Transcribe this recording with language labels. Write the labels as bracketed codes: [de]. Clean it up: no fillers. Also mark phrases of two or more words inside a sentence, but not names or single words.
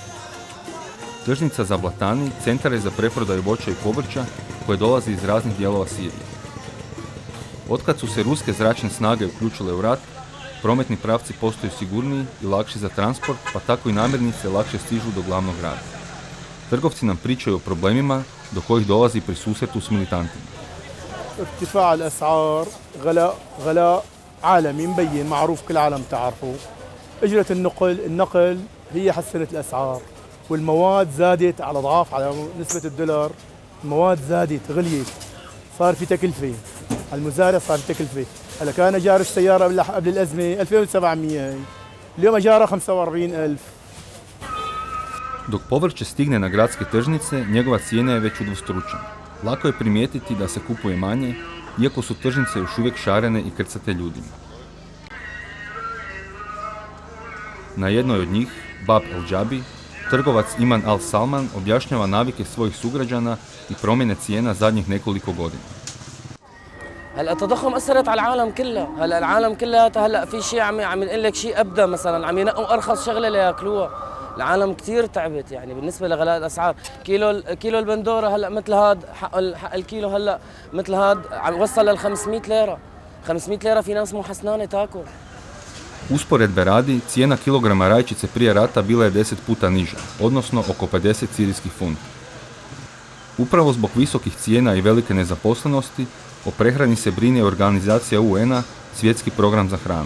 [hr] Tržnica Zablatani centar je za preprodaju voća i povrća koje dolazi iz raznih dijelova Sirije. Otkad su se ruske zračne snage uključile u rat, prometni pravci postaju sigurniji i lakši za transport, pa tako i namirnice lakše stižu do glavnog grada. Trgovci nam pričaju o problemima do kojih dolazi pri susretu s militantima. [ar] ارتفاع الأسعار غلاء عالمي مبين معروف كل العالم تعرفه. أجرة النقل هي حسنت الأسعار والمواد زادت على أضعاف على نسبة الدولار. المواد زادت غليت صار في تكلفة على المزارع صار في تكلفة. هلا كان أجار السيارة قبل الأزمة 2700 اليوم أجارها 45,000. [hr] Dok povrće stigne na gradske tržnice, njegova cijena je već udvostručena. Lako je primijetiti da se kupuje manje, iako su tržnice još uvijek šarene i krcate ljudima. Na jednoj od njih, Bab El Džabi, trgovac Iman Al Salman objašnjava navike svojih sugrađana i promjene cijena zadnjih nekoliko godina. [ar] هلا التضخم اثرت على العالم كلها، هلا العالم كلها هلا في شيء عم يقول لك شيء ابدا مثلا عم ينقوا ارخص شغله لياكلوها، العالم كثير تعبت يعني بالنسبه لغلاء الاسعار، كيلو البندوره هلا مثل هاد حق الكيلو هلا مثل هاد عم وصل لل 500 ليره، 500 ليره في ناس مو حسنانه تاكل. [hr] Usporedbe radi, cijena kilograma rajčice prije rata bila je 10 puta niža, odnosno oko 50 sirijskih funti. Upravo zbog visokih cijena i velike nezaposlenosti, o prehrani se brine organizacija UN-a, Svjetski program za hranu.